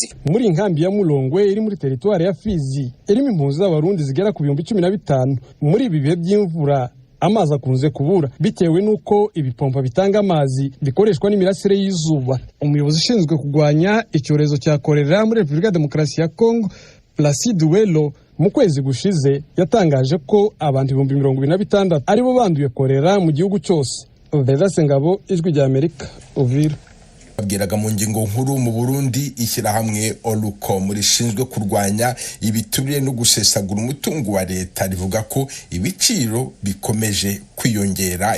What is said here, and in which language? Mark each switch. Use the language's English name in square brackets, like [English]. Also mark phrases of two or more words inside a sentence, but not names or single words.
[Kinyarwanda] Muri inkambi ya Mulongwe iri muri teritwari ya Fizi irimo impunzi z'abarundi zigera ku 15,000. muri ibi bihe by'imvura amazi akunze kubura bitewe nuko ibipompa bitanga amazi bikoreshwa n'imirasire y'izuba. Umuyobozi ushinzwe kurwanya icyorezo cya korera muri Repubulika Demokarasi ya Kongo, Placide Welo, mu kwezi gushize yatangaje ko abantu 26,000 aribo banduye korera mu gihugu cyose. Vedase Ngabo, Ijwi rya Amerika, Uvira. Babwiraga mu ngingo nkuru mu Burundi ishyirahamwe Olucom rishinzwe kurwanya ibiturire no gusesagura umutungo wa leta rivuga ko ibiciro bikomeje kwiyongera.